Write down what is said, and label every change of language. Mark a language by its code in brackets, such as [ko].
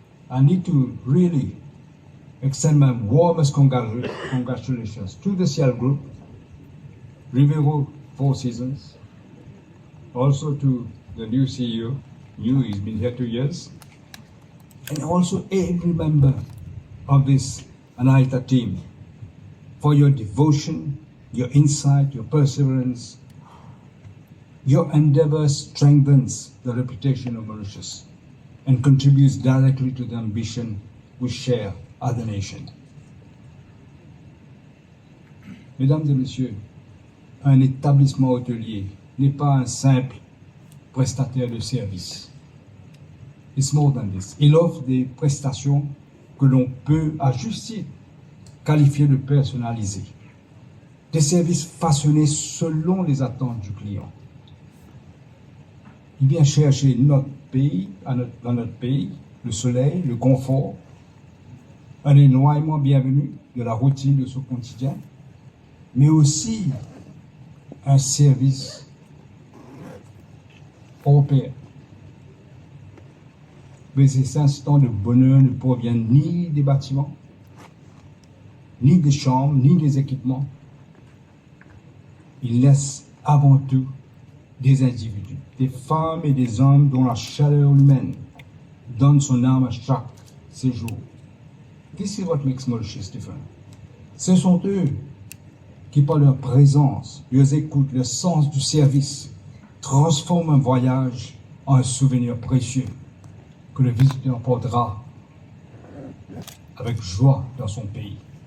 [en] I need to really extend my warmest congratulations to the Ciel Group, Riviero Four Seasons, also to the new CEO, he's been here 2 years, and also every member of this ANAITA team for your devotion, your insight, your perseverance. Your endeavor strengthens the reputation of Mauritius and contributes directly to the ambition we share as a nation. [fr] Mesdames et messieurs, un établissement hôtelier n'est pas un simple prestataire de services. [en] It's more than this. [fr] Il offre des prestations que l'on peut, à juste titre, qualifier de personnalisées. Des services façonnés selon les attentes du client. Il vient chercher notre pays, dans notre pays, le soleil, le confort, un éloignement bienvenu de la routine de son quotidien, mais aussi un service européen. Mais ces instants de bonheur ne proviennent ni des bâtiments, ni des chambres, ni des équipements. Ils laissent avant tout des individus, des femmes et des hommes dont la chaleur humaine donne son âme à chaque séjour. [en] This is what makes Maurice different. [fr] Ce sont eux qui, par leur présence, leur écoute, leur sens du service, transforment un voyage en un souvenir précieux que le visiteur portera avec joie dans son pays.